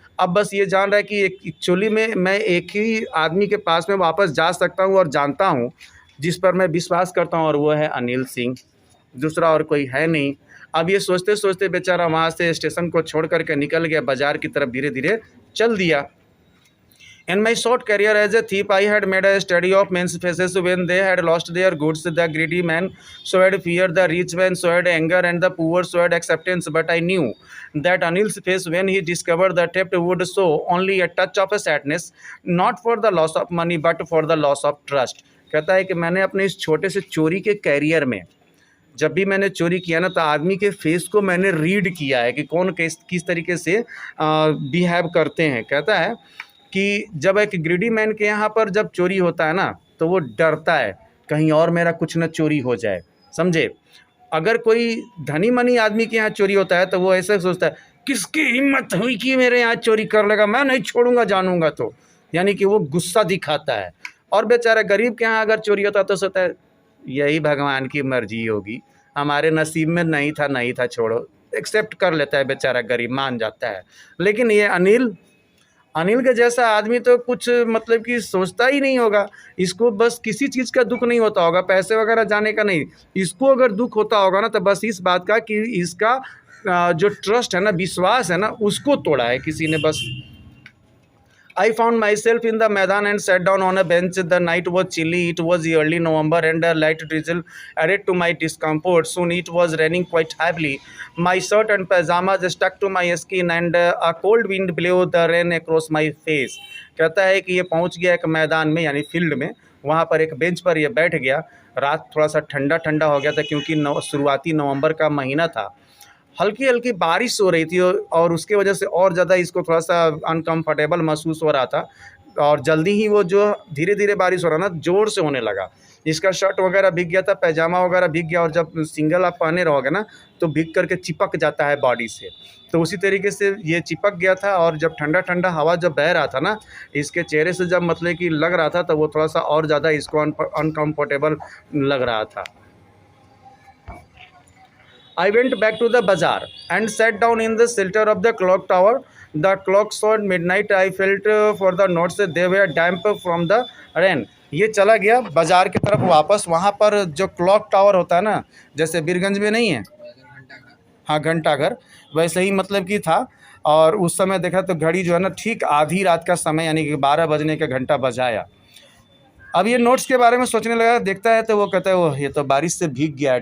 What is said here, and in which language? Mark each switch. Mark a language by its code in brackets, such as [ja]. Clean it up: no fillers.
[hi] अब बस ये जान रहा है कि एक्चुअली में मैं एक ही आदमी के पास में वापस जा सकता हूँ और जानता हूँ, जिस पर मैं विश्वास करता हूँ, और वो है अनिल सिंह। दूसरा और कोई है नहीं। अब ये सोचते सोचते बेचारा वहाँ से स्टेशन को छोड़ करके निकल गया, बाज़ार की तरफ धीरे धीरे चल दिया। [en] In my short career as a thief, I had made a study of men's faces when they had lost their goods. The greedy man showed fear, the rich man showed anger, and the poor showed acceptance. But I knew that Anil's face when he discovered the theft would show only a touch of a sadness, not for the loss of money, but for the loss of trust. [hi] कहता है कि मैंने अपने इस छोटे से चोरी के कैरियर में जब भी मैंने चोरी किया ना, तो आदमी के फेस को मैंने रीड किया है कि कौन किस तरीके से बिहेव करते हैं। कहता है कि जब एक ग्रीडी मैन के यहाँ पर जब चोरी होता है ना, तो वो डरता है कहीं और मेरा कुछ न चोरी हो जाए, समझे। अगर कोई धनी मनी आदमी के यहाँ चोरी होता है तो वो ऐसे सोचता है, किसकी हिम्मत हुई कि मेरे यहाँ चोरी कर लेगा, मैं नहीं छोड़ूंगा, जानूंगा तो, यानी कि वो गुस्सा दिखाता है। और बेचारा गरीब के यहाँ अगर चोरी होता है तो सोचता है यही भगवान की मर्जी होगी, हमारे नसीब में नहीं था, छोड़ो, एक्सेप्ट कर लेता है बेचारा गरीब, मान जाता है। लेकिन ये अनिल के जैसा आदमी तो कुछ मतलब कि सोचता ही नहीं होगा। इसको बस किसी चीज़ का दुख नहीं होता होगा, पैसे वगैरह जाने का नहीं। इसको अगर दुख होता होगा ना, तो बस इस बात का कि इसका जो ट्रस्ट है ना, विश्वास है ना, उसको तोड़ा है किसी ने बस। [en] I found myself in the Maidan and sat down on a bench. The night was chilly. It was early November and a light drizzle added to my discomfort. Soon it was raining quite heavily. My shirt and pajamas stuck to my skin and a cold wind blew the rain across my face. [hi] कहता है कि ये पहुंच गया एक मैदान में, यानी फील्ड में। वहाँ पर एक बेंच पर ये बैठ गया। रात थोड़ा सा ठंडा ठंडा हो गया था क्योंकि शुरुआती नवंबर का महीना था। हल्की हल्की बारिश हो रही थी और उसके वजह से और ज़्यादा इसको थोड़ा सा अनकम्फर्टेबल महसूस हो रहा था। और जल्दी ही वो जो धीरे धीरे बारिश हो रहा ना, ज़ोर से होने लगा। इसका शर्ट वगैरह भीग गया था, पैजामा वगैरह भीग गया, और जब सिंगल आप पहने रहोगे ना तो भीग करके चिपक जाता है बॉडी से। तो उसी तरीके से ये चिपक गया था। और जब ठंडा ठंडा हवा जब बह रहा था ना, इसके चेहरे से जब मतलब कि लग रहा था, तो वो थोड़ा सा और ज़्यादा इसको अनकम्फर्टेबल लग रहा था। [en] I went back to the bazaar and sat down in the shelter of the clock tower. The clock showed midnight. I felt for the notes, they were damp from the rain. [hi] ये चला गया बाज़ार की तरफ वापस। वहाँ पर जो क्लॉक टावर होता है ना, जैसे बीरगंज में नहीं है, हाँ घंटाघर, वैसे ही मतलब कि था। और उस समय देखा तो घड़ी जो है ना, ठीक आधी रात का समय, यानी कि 12 बजने का घंटा बजाया। अब ये नोट्स के बारे में सोचने लगा, देखता है तो वो कहता है वो ये तो बारिश से भीग गया है।